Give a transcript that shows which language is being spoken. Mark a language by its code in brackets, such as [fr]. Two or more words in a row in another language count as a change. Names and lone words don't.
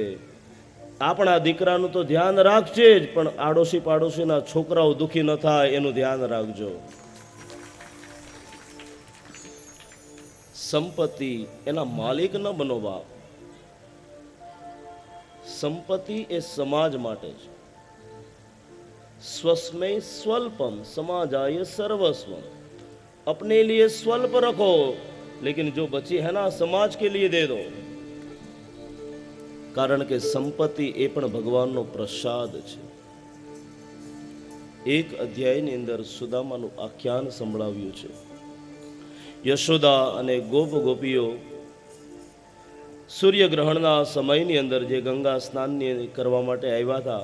[gu] આપણા દીકરાનું તો ધ્યાન રાખજે જ, પણ આડોશી પાડોશીના છોકરાઓ દુઃખી ન થાય એનું ધ્યાન રાખજો. સંપત્તિ એના માલિક ન બનો બાપ. સંપત્તિ એ સમાજ માટે છે. [sa] સ્વસ્મય સ્વલ્પમ समाजाय सर्वस्वम, [hi] अपने लिए स्वल्प रखो लेकिन जो बची है ना समाज के लिए दे दो. [gu] કારણ કે સંપત્તિ એ પણ ભગવાનનો પ્રસાદ છે. એક અધ્યાયની અંદર સુદામાનું આખ્યાન સંભળાવ્યું છે. યશોદા અને ગોપ ગોપીઓ સૂર્યગ્રહણના સમયની અંદર જે ગંગા સ્નાનની કરવા માટે આવ્યા હતા.